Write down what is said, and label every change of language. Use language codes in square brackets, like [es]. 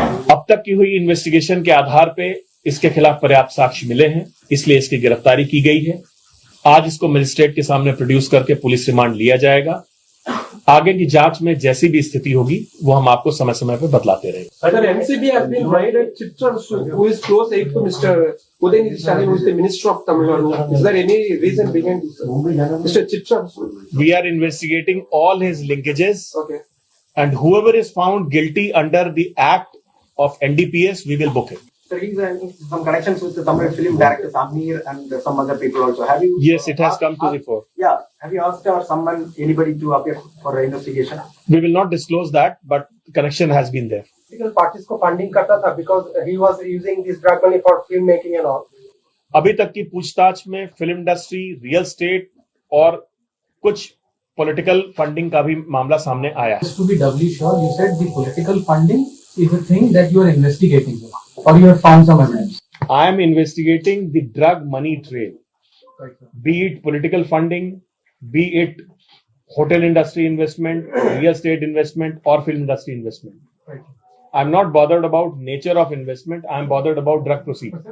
[hi] अब तक की हुई इन्वेस्टिगेशन के आधार पे इसके खिलाफ पर्याप्त साक्ष्य मिले हैं, इसलिए इसकी गिरफ्तारी की गई है। आज इसको मजिस्ट्रेट के सामने प्रोड्यूस करके पुलिस रिमांड लिया जाएगा। आगे की जांच में जैसी भी स्थिति होगी वो हम आपको समय समय पर बतलाते रहेंगे। [en] Sir, MCB has been raided Chitra, who is close aide to Mr. Udayanidhi Stalin, who is the Minister of Tamil Nadu. Is there any reason behind this, sir? Mr. Chitra. We are investigating all his linkages, Okay. and whoever is found guilty under the act of NDPS, we will book him. Sir, he's having some connections with the Tamil film director Samir and some other people also. Have you? Yes, it has come to the fore. Yeah. Have you asked or anybody to appear for an investigation? We will not disclose that, but connection has been there. Political parties [hi] को funding करता था [en] because he was using this drug money for film making and all. [hi] अभी तक की पूछताछ में film industry, real estate और कुछ पॉलिटिकल फंडिंग का भी मामला सामने आया है। [en] Just to be doubly sure, you said the political funding is a thing that you are investigating, or you have found some evidence. I am investigating the drug money trail, be it political funding, be it hotel industry investment, real estate investment, or film industry investment. I'm not bothered about nature of investment. I'm bothered about drug proceeds.